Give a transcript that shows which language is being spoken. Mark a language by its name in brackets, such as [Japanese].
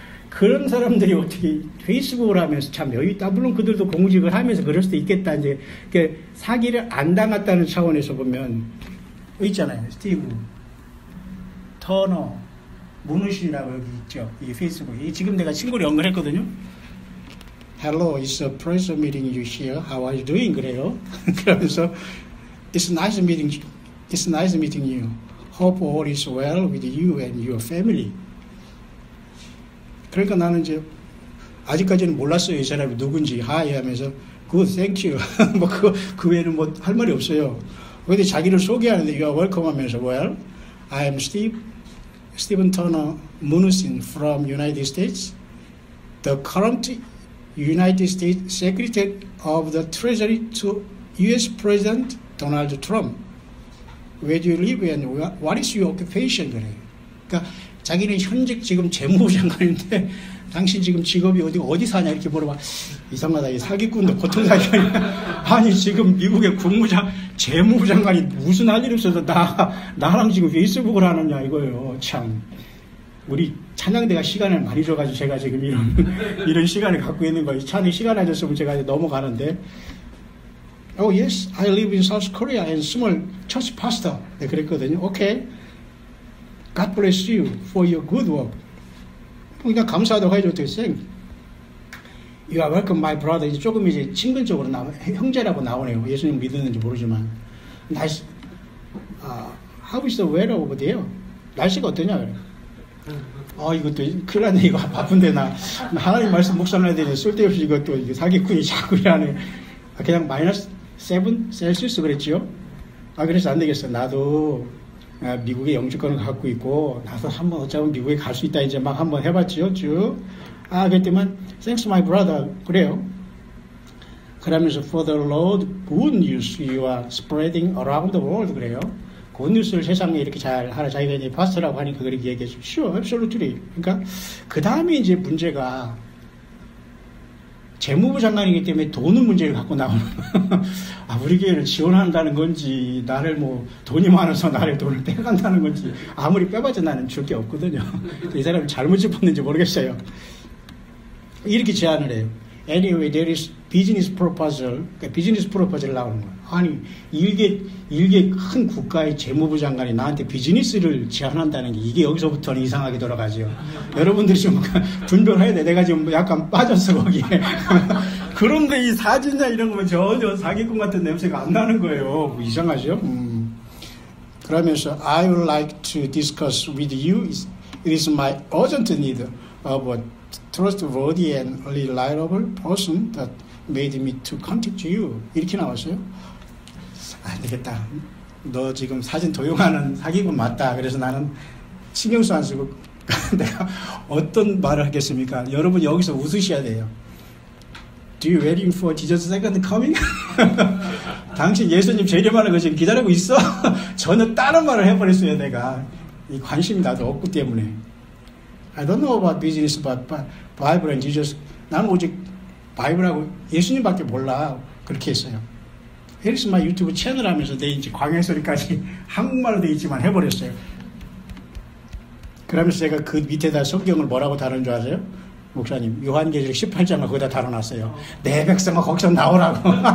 [Korean] 그런 사람들이 어떻게 페이스북을 하면서 참 여유 있다. 물론 그들도 공직을 하면서 그럴 수도 있겠다. 이제 사기를 안 당했다는 차원에서 보면 있잖아요. 스티브 터너 문우신이라고 여기 있죠. 이 페이스북에 지금 내가 친구를 연결했거든요. [English] Hello, it's a pleasure meeting you here. How are you doing? [Korean] 그래요. 그러면서 [English] it's nice meeting you. Hope all is well with you and your family. [Korean] 그러니까 나는 이제 아직까지는 몰랐어요. 이 사람이 누군지. [English] Hi [Korean] 하면서 [English] Good, thank you. [Korean] 뭐 그 외에는 뭐 할 말이 없어요. 근데 자기를 소개하는데 [English] You are welcome [Korean] 하면서 [English] Well, I am Stephen Turner Munusin from United States. The current United States Secretary of the Treasury to U.S. President Donald Trump. Where do you live and what is your occupation? [Korean] 그래요. 그러니까 자기는 현직 지금 재무부 장관인데 당신 지금 직업이 어디 사냐 이렇게 물어봐. 이상하다. 이 사기꾼도 보통 사기가 아니야. 아니 지금 미국의 재무부 장관이 무슨 할 일 없어서 나랑 지금 페이스북을 하느냐 이거예요. 참. 우리 찬양대가 시간을 많이 줘가지고 제가 지금 이런 시간을 갖고 있는 거예요. 찬이 시간 안 줬으면 제가 이제 넘어가는데. [English] Oh yes, I live in South Korea and small church pastor. [Korean] 네, 그랬거든요. Okay. [English] God bless you for your good work. [Korean] 그러니까 감사하다고 해줘. 어떻게 생? [English] You are welcome, my brother. [Korean] 이제 조금 이제 친근적으로 형제라고 나오네요. 예수님 믿었는지 모르지만. 날씨, [English] how is the weather over there? [Korean] 날씨가 어떠냐? 그래. 이것도 큰일 났네. 이거 바쁜데 나 하나님 말씀 묵상해야 되는데 쓸데없이 이것도 사기꾼이 자꾸 이러네. 그냥 -7 셀시우스 그랬지요? 그래서 안 되겠어. 나도 미국의 영주권을 갖고 있고 나도 한번 어쩌면 미국에 갈 수 있다 이제 막 한번 해봤지요. 쭉. 그랬더만 [English] Thanks my brother. [Korean] 그래요. 그러면서 [English] For the Lord good news you are spreading around the world. [Korean] 그래요. 굿뉴스를 세상에 이렇게 잘 하라. 자기가 이제 파스터라고 하니까 그렇게 얘기했죠. [English] Sure, absolutely. [Korean] 그러니까 그 다음에 이제 문제가 재무부 장관이기 때문에 돈은 문제를 갖고 나오는. 우리 교회를 지원한다는 건지 나를 뭐 돈이 많아서 나를 돈을 빼간다는 건지 아무리 빼봐도 나는 줄 게 없거든요. 이 사람이 잘못 짚었는지 모르겠어요. 이렇게 제안을 해요. [English] Anyway, there is business proposal. [Korean] 그러니까 비즈니스 프로포즈를 나오는 거예요. 아니, 일개 큰 국가의 재무부 장관이 나한테 비즈니스를 제안한다는 게 이게 여기서부터는 이상하게 돌아가죠. 여러분들이 좀 분별해야 돼. 내가 지금 약간 빠졌어, 거기에. 그런데 이 사진이나 이런 거면 전혀 사기꾼 같은 냄새가 안 나는 거예요. 이상하죠? 그러면서 [English] I would like to discuss with you. It is my urgent need of a trustworthy and reliable person that made me to contact you. [Korean] 이렇게 나왔어요. 안 되겠다. 너 지금 사진 도용하는 사기꾼 맞다. 그래서 나는 신경도 안 쓰고 내가 어떤 말을 하겠습니까? 여러분 여기서 웃으셔야 돼요. [English] Do you waiting for Jesus' second coming? [Korean] 당신 예수님 재림하는 거 지금 기다리고 있어? 저는 다른 말을 해버렸어요. 내가 이 관심이 나도 없기 때문에. [English] I don't know about business, but Bible and Jesus. [Korean] 나는 오직 바이블하고 예수님밖에 몰라. 그렇게 했어요. 헤리스 마 유튜브 채널 하면서 내 이제 광해소리까지 한국말로 돼 있지만 해버렸어요. 그러면서 제가 그 밑에다 성경을 뭐라고 다룬 줄 아세요? 목사님, 요한계시록 18장을 거기다 다뤄놨어요. 내 백성아 거기서 나오라고.